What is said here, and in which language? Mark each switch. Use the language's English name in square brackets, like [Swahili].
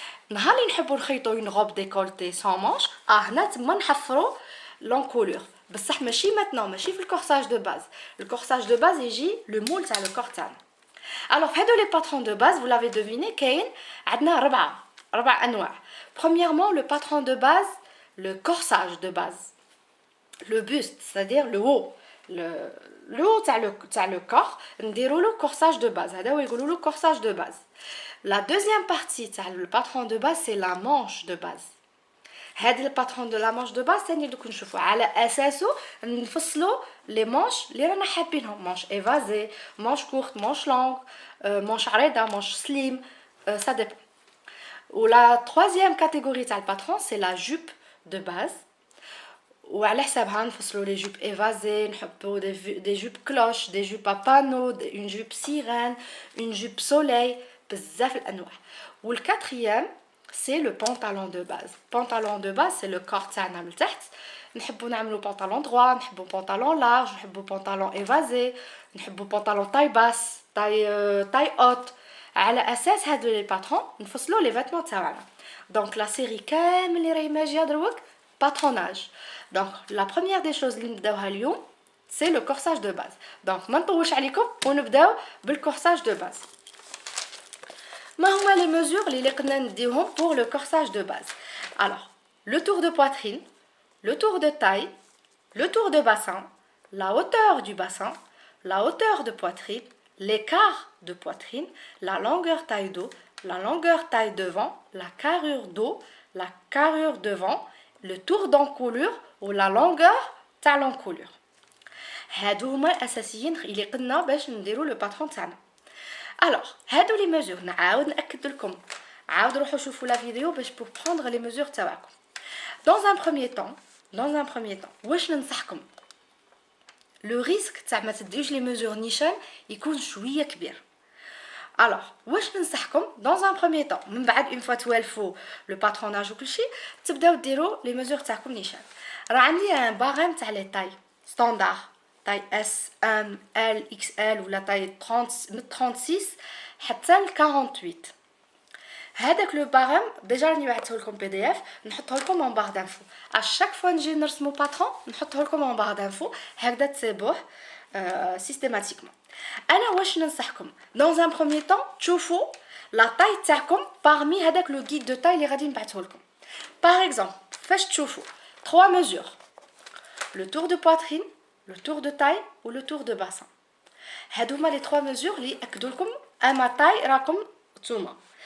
[Arabic] نهار اللي نحبوا نخيطو اون روب ديكولتي سون مانش هنا تما نحفرو لونكولور، بصح ماشي ماتنون، ماشي في الكورساج دو باز. الكورساج دو باز يجي لو مول تاع لو كور تاعنا. Alors هادو لي باترون دو باز [French] vous l'avez deviné [Arabic] كاين عندنا ربع انواع. [French] premièrement le patron de base, le corsage de base, le buste c'est-à-dire le haut, le haut تاع le corps [Arabic] نديرو له [French] corsage de base، [Arabic] هذا هو يقولوا له [French] corsage de base. La deuxième partie تاع le patron de base c'est la manche de base. [Arabic] هذا الباترون دو لا مانش دو باز ثاني دوك نشوفوا على اساسه نفصلوا لي مانش اللي رانا حابينهم، مانش ايفازي، مانش كورت، مانش لونغ، مانش عريضه، مانش سليم، سا ديبون. ولا ترويزيام كاتيجوري تاع الباترون سي لا جوب دو باز، وعلى حسابها نفصلوا لي جوب ايفازي، نحطوا دي جوب كلوش، دي جوب بانو، اون جوب سيرين، اون جوب سوليي، بزاف الانواع. [French] والكاتريام c'est le pantalon de base. Pantalon de base c'est le corps تاعنا [Arabic] من تحت. [French] نحبوا نعملوا pantalon droit، نحبوا pantalon large، نحبوا pantalon évasé، نحبوا pantalon taille basse، taille haute. [Arabic] على اساس هادو لي باترون نفصلوا لي فيتمون تاعنا. دونك لا سيري كامل اللي راهي ماجيه دروك باتروناج. دونك لا بروميير دي شوز اللي نبداوها اليوم [French] c'est le corsage de base. [Arabic] Donc ما نطولش عليكم ونبداو بالcorsage de base. [French] ما هما les mesures [Arabic] اللي قلنا نديوهم [French] pour le corsage de base. Alors, le tour de poitrine, le tour de taille, le tour de bassin, la hauteur du bassin, la hauteur de poitrine, l'écart de poitrine, la longueur taille dos, la longueur taille devant, la carrure dos, la carrure devant, le tour d'encolure ou la longueur [Arabic] تاع [French] l'encolure. [Arabic] هادو هما الاساسيين اللي قلنا باش نديرو لو باترون تاعنا. Alors, هادو لي ميزور نعاود ناكد لكم. عاودوا روحوا شوفوا لا فيديو باش [French] pour prendre les mesures [Arabic] تاعكم. Dans un premier temps, واش ننصحكم؟ لو ريسك تاع ما تديوش لي ميزور نيشان يكون شويه كبير. Alors, واش ننصحكم [French] dans un premier temps [Arabic] من بعد une fois توالفوا لو باتروناج وكلشي تبداو ديروا لي ميزور تاعكم نيشان. راه عندي ان باغام تاع لي تاي ستاندار تاي اس ام ال اكس ال ولا تاي 30 من 36 حتى ل 48. هذاك لو باغام ديجا راني بعثته لكم بي دي اف نحطه لكم [French] en barre d'infos. à chaque fois [Arabic] نجي نرسمو باترون نحطه لكم [French] en barre d'infos [Arabic] هكذا تسيبوه سيستيماتيكمون. انا واش ننصحكم [French] dans un premier temps [Arabic] تشوفوا لا تاي تاعكم parmi هذاك لو guide de taille اللي غادي نبعثه لكم. [French] par exemple [Arabic] فاش تشوفوا [French] 3 mesures le tour de poitrine, le tour de taille ou le tour de bassin. [Arabic] هادو هما les 3 mesures اللي ياكدوا لكم اما تاي راكم نتوما.